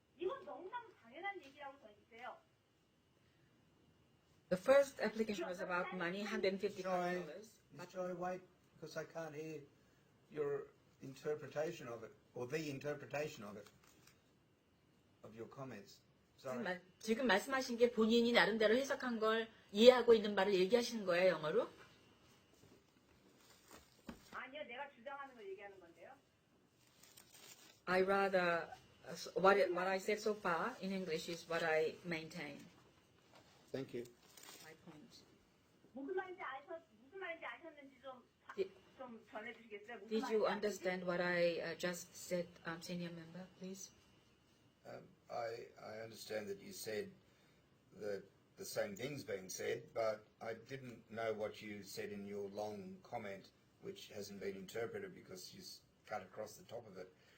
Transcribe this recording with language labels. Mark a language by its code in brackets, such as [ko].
[ko] 이건 너무너무 당연한 얘기라고 저는 있어요. [en] The first application was about money, $155. Choi, Miss Choi, wait, because I can't hear your interpretation of it, or the interpretation of it, of your comments. Sorry. [ko] 지금 말씀하신 게 본인이 나름대로 해석한 걸 이해하고 있는 바를 얘기하시는 거예요, 영어로? 아니요, 내가 주장하는 걸 얘기하는 건데요. [en] I rather, what I said so far in English is what I maintain. Thank you. My point. [ko] 무슨 말인지 아셨는지 좀 전해주시겠어요? 무슨 [en] Did you [ko] 말인지 [en] understand what I just said, senior member, please? I understand that you said that the same thing's being said, but I didn't know what you said in your long comment, which hasn't been interpreted because you cut across the top of it.